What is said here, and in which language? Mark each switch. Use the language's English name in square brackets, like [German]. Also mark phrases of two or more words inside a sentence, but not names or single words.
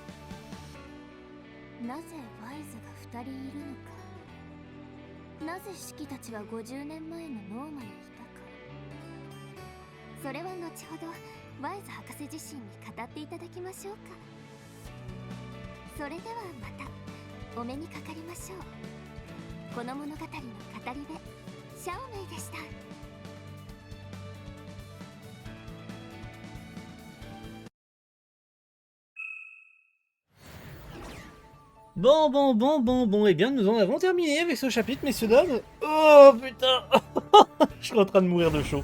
[Japanese] なぜワイズが2人いるのか、なぜシキたちは50年前のノーマにいたか、それは後ほどワイズ博士自身に語っていただきましょうか。それではまたお目にかかりましょう。この物語の語り部シャオメイでした。 [French] Bon, eh bien nous en avons terminé avec ce chapitre, messieurs, dames. Oh putain. Je suis en train de mourir de chaud.